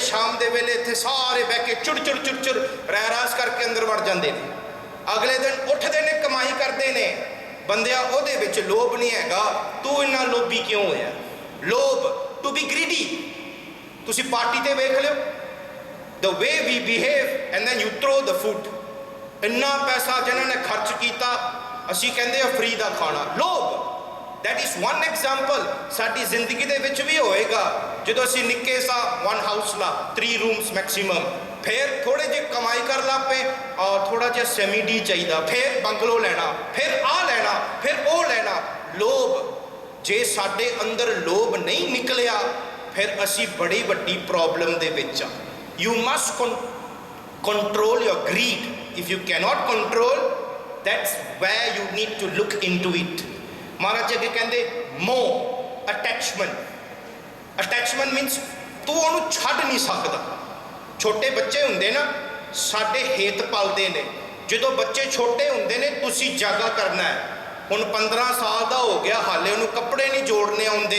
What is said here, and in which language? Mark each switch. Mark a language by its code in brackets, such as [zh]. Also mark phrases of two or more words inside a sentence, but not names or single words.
[pa] ਸ਼ਾਮ ਦੇ ਵੇਲੇ ਇੱਥੇ ਸਾਰੇ ਬਹਿ ਕੇ ਚਿੜ ਚਿੜ ਚਿੜ ਚਿੜ ਰਹਿਰਾਸ ਕਰਕੇ ਅੰਦਰ ਵੜ ਜਾਂਦੇ ਨੇ। ਅਗਲੇ ਦਿਨ ਉੱਠਦੇ ਨੇ, ਕਮਾਈ ਕਰਦੇ ਨੇ। ਬੰਦਿਆ ਉਹਦੇ ਵਿੱਚ ਲੋਭ ਨਹੀਂ ਹੈਗਾ, ਤੂੰ ਇੰਨਾ ਲੋਭੀ ਕਿਉਂ ਹੋਇਆ? ਲੋਭ, [en] to be greedy. [pa] ਤੁਸੀਂ ਪਾਰਟੀ ਤੇ ਵੇਖ ਲਿਓ, [en] the way we behave and then you throw the food। [pa] ਇੰਨਾ ਪੈਸਾ ਜਿਨ੍ਹਾਂ ਨੇ ਖਰਚ ਕੀਤਾ, ਅਸੀਂ ਕਹਿੰਦੇ ਆ ਫ੍ਰੀ ਦਾ ਖਾਣਾ। ਲੋਭ, [en] that is one example। [pa] ਸਾਡੀ ਜ਼ਿੰਦਗੀ ਦੇ ਵਿੱਚ ਵੀ ਹੋਏਗਾ। ਜਦੋਂ ਅਸੀਂ ਨਿੱਕੇ ਸਾ [en] one house [pa] ਲਾ, [en] 3 rooms maximum, [pa] ਫਿਰ ਥੋੜੇ ਜਿਹੇ ਕਮਾਈ ਕਰ ਲਾ ਪਏ, ਥੋੜਾ ਜਿਹਾ [en] semi D [pa] ਚਾਹੀਦਾ, ਫਿਰ ਬੰਗਲੋ ਲੈਣਾ, ਫਿਰ ਆਹ ਲੈਣਾ, ਫਿਰ ਉਹ ਲੈਣਾ। ਲੋਭ। ਜੇ ਸਾਡੇ ਅੰਦਰ ਲੋਭ ਨਹੀਂ ਨਿਕਲਿਆ ਫਿਰ ਅਸੀਂ ਬੜੀ ਵੱਡੀ ਪ੍ਰੋਬਲਮ ਦੇ ਵਿੱਚ ਆ। [en] You must control your greed. If you cannot control, that's where you need to look into it। [pa] ਮਹਾਰਾਜ ਅੱਗੇ ਕਹਿੰਦੇ ਮੋਹ, ਅਟੈਚਮੈਂਟ। [en] attachment means [pa] ਤੂੰ ਉਹਨੂੰ ਛੱਡ ਨਹੀਂ ਸਕਦਾ। ਛੋਟੇ ਬੱਚੇ ਹੁੰਦੇ ਨਾ, ਸਾਡੇ ਹੇਤ ਪਲਦੇ ਨੇ। ਜਦੋਂ ਬੱਚੇ ਛੋਟੇ ਹੁੰਦੇ ਨੇ ਤੁਸੀਂ ਜਾਗਾ ਕਰਨਾ ਹੈ। ਹੁਣ 15 ਸਾਲ ਦਾ ਹੋ ਗਿਆ, ਹਾਲੇ ਉਹਨੂੰ ਕੱਪੜੇ ਨਹੀਂ ਜੋੜਨੇ ਆਉਂਦੇ।